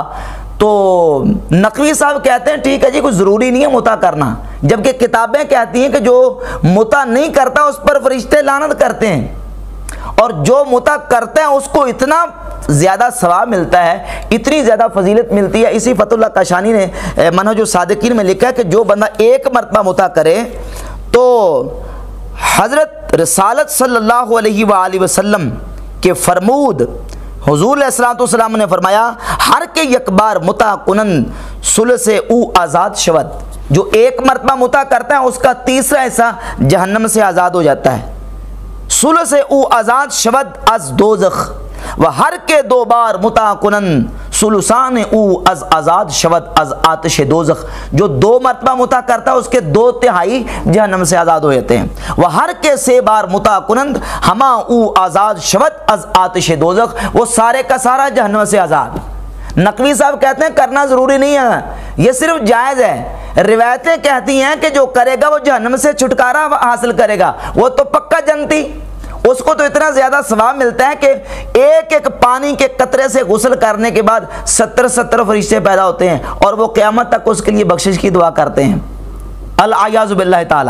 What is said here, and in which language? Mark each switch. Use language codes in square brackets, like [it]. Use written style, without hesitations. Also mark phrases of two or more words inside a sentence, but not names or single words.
[ur] تو نقوی صاحب کہتے ہیں ٹھیک ہے جی، کوئی ضروری نہیں ہے متع کرنا، جبکہ کتابیں کہتی ہیں کہ جو متع نہیں کرتا اس پر فرشتے لعنت کرتے ہیں، اور جو متع کرتے ہیں اس کو اتنا زیادہ ثواب ملتا ہے، اتنی زیادہ فضیلت ملتی ہے۔ اسی فتح اللہ کاشانی نے منہج الصادقین میں لکھا ہے کہ جو بندہ 1 مرتبہ متع کرے تو حضرت رسالت [ar] صلی اللہ علیہ وآلہ وسلم [ur] کے فرمود حضور علیہ [ar] الصلوۃ والسلام [ur] نے فرمایا [fa] ہر کے یک بار متع کنن ثلث او آزاد شود، [ur] جو 1 مرتبہ متع کرتا ہے اس کا 3را حصہ جہنم سے آزاد ہو جاتا ہے، [fa] ثلث او آزاد شود از دوزخ، و ہر کے 2 بار متع کنن ثلثان او از آزاد شود از آتش دوزخ، [ur] جو 2 مرتبہ متع کرتا ہے اس کے 2/3 جہنم سے آزاد ہو جاتے ہیں، [fa] و ہر کے 3 بار متع کنن ہما او آزاد شود از آتش دوزخ، [ur] وہ سارے کا سارا جہنم سے آزاد۔ نقوی صاحب کہتے ہیں کرنا ضروری نہیں ہے، یہ صرف جائز ہے۔ روایتیں کہتی ہیں کہ جو کرے گا وہ جہنم سے چھٹکارا حاصل کرے گا، وہ تو پکا جنتی، اس کو تو اتنا زیادہ ثواب ملتا ہے کہ ایک پانی کے قطرے سے غسل کرنے کے بعد 70 فرشتے پیدا ہوتے ہیں اور وہ قیامت تک اس کے لیے بخشش کی دعا کرتے ہیں، [ar] العیاذ باللہ تعالی۔